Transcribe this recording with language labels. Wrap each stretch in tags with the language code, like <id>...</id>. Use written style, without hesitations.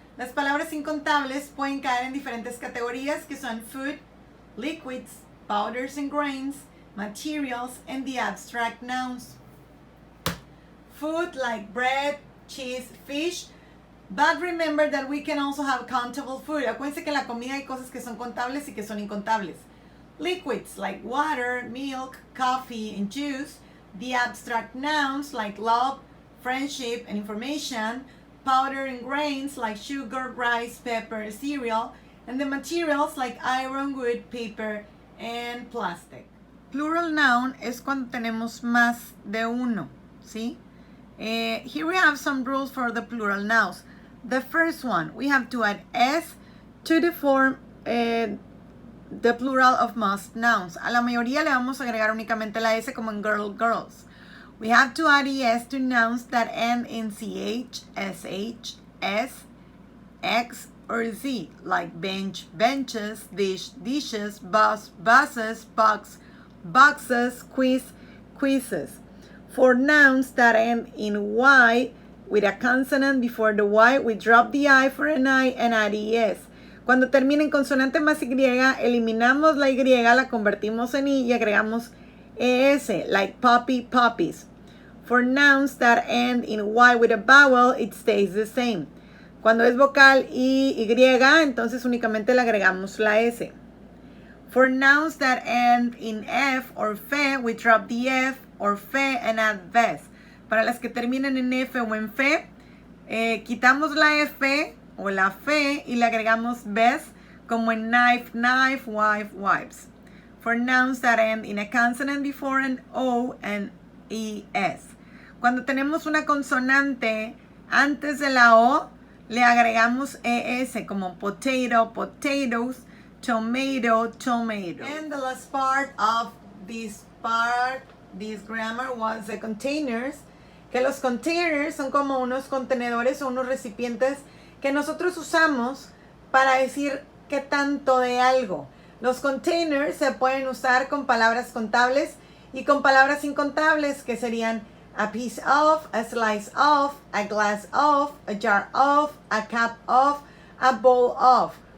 <es>Las palabras incontables pueden caer en diferentes categorías que son</es> <en>food, liquids, powders and grains, materials, and the abstract nouns. Food like bread, cheese, fish. But remember that we can also have countable food.</en> <es>Acuérdense que en la comida hay cosas que son contables y que son incontables.</es> <en>Liquids like water, milk, coffee, and juice. The abstract nouns like love, friendship, and information. Powder and grains like sugar, rice, pepper, cereal. And the materials like iron, wood, paper, and plastic.</en> <es>Plural noun es cuando tenemos más de uno, ¿sí?</es> <en>Here we have some rules for the plural nouns. The first one, we have to add s to the form the plural of most nouns.</en> <es>A la mayoría le vamos a agregar únicamente la s como en girl, girls.</es> <en>We have to add es to nouns that end in ch, sh, s, x, or z, like bench, benches, dish, dishes, bus, buses, box, boxes, quiz, quizzes. For nouns that end in y with a consonant before the y, we drop the I for an I and add es.</en> <es>Cuando termina en consonante más y, eliminamos la y, la convertimos en i y agregamos es,</es> <en>like puppy, puppies. For nouns that end in y with a vowel, it stays the same.</en> <es>Cuando es vocal y, entonces únicamente le agregamos la s.</es> <en>For nouns that end in f or fe, we drop the f or fe and add ves.</en> <es>Para las que terminan en f o en fe, quitamos la f o la fe y le agregamos ves, como en knife, knife, wife, wives.</es> <en>For nouns that end in a consonant before an o and es.</en> <es>Cuando tenemos una consonante antes de la o, le agregamos es, como potato, potatoes, tomato, tomato.</es> <en>And the last part of this grammar was the containers.</en> <es>Que los containers son como unos contenedores o unos recipientes que nosotros usamos para decir qué tanto de algo. Los containers se pueden usar con palabras contables y con palabras incontables, que serían</es> <en>a piece of, a slice of, a glass of, a jar of, a cup of, a bowl of.</en>